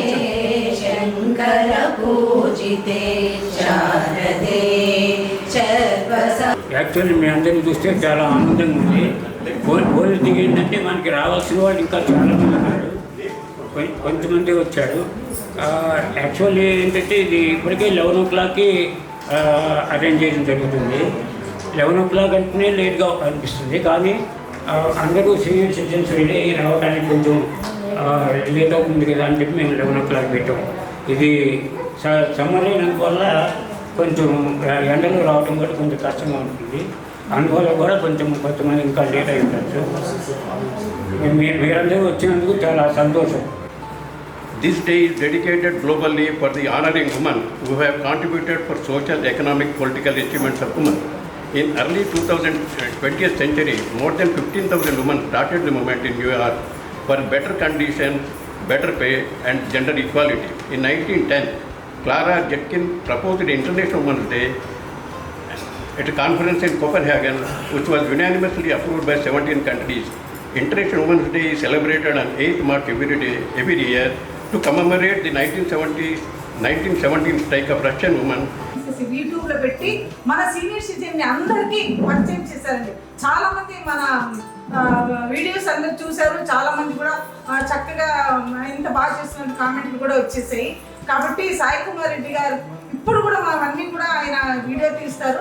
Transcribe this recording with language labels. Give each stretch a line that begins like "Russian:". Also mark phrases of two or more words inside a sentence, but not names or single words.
Sanskrit: शंकर पूजिते शारदे शर्व.
Telugu: యాక్చువల్లీ మీ అందరినీ చూస్తే చాలా ఆనందంగా ఉంది. పోలీసు దిగిందంటే మనకి రావాల్సిన వాళ్ళు ఇంకా చాలామంది ఉన్నారు, కొంతమంది వచ్చాడు. యాక్చువల్లీ ఏంటంటే ఇది ఇప్పటికే 11 o'clockకి అరేంజ్ చేయడం జరుగుతుంది. 11 o'clock అంటేనే లేట్గా అనిపిస్తుంది, కానీ అందరూ
English: senior citizens
Telugu: రెడీ అయ్యి రావడానికి కొంచెం లేట్ అవుతుంది కదా అని చెప్పి మేము 11 o'clock పెట్టాం. ఇది సమ్మర్ అయినందువల్ల కొంచెం ఎండలు రావడం కూడా కొంచెం కష్టంగా ఉంటుంది. అందువల్ల కూడా కొంతమంది ఇంకా లేట్ అయి ఉండొచ్చు. మీరందరూ వచ్చినందుకు చాలా సంతోషం.
English: This day is dedicated globally for the honoring women who have contributed for social, economic, political achievements of women. In early 20th century, more than 15,000 women started the movement in New York for better conditions, better pay and gender equality. In 1910, Clara Zetkin proposed International Women's Day at a conference in Copenhagen, which was unanimously approved by 17 countries. International Women's Day is celebrated on 8th March every year to commemorate the 1917 strike of Russian women.
Telugu: యూట్యూబ్లో పెట్టి మన
English: senior citizen
Telugu: అందరికీ పరిచయం చేశారండి. చాలా మంది మన వీడియోస్ అందరు చూశారు. చాలా మంది కూడా చక్కగా ఇంత బాగా చేస్తున్న కామెంట్లు కూడా వచ్చేసాయి. కాబట్టి సాయి కుమార్ రెడ్డి గారు ఇప్పుడు కూడా మనవన్నీ కూడా ఆయన వీడియో తీస్తారు.